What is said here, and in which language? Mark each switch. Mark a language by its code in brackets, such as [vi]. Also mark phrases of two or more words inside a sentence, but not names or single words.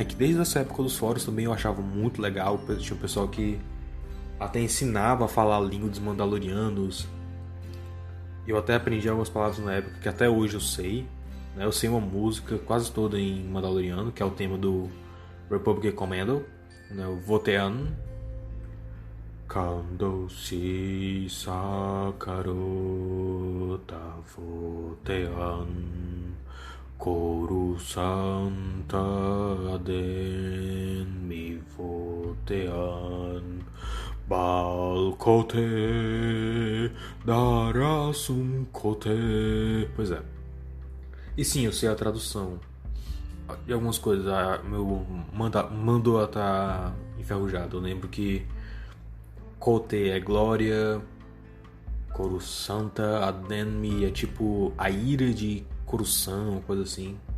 [pt] Que desde essa época dos fóruns também eu achava muito legal. Tinha um pessoal que até ensinava a falar a língua dos Mandalorianos. Eu até aprendi algumas palavras na época que até hoje eu sei, né? Eu sei uma música quase toda em Mandaloriano, que é o tema do Republic Commando, né? O Votean. Kando si sakaro ta votean Koru santa aden mi votean Balcote darasum cote. Pois é. E sim, eu sei a tradução de algumas coisas. Meu mandou tá enferrujado. Eu lembro que Cote é glória, Coruscanta, Adenmi é tipo a ira de Coruscant, coisa assim.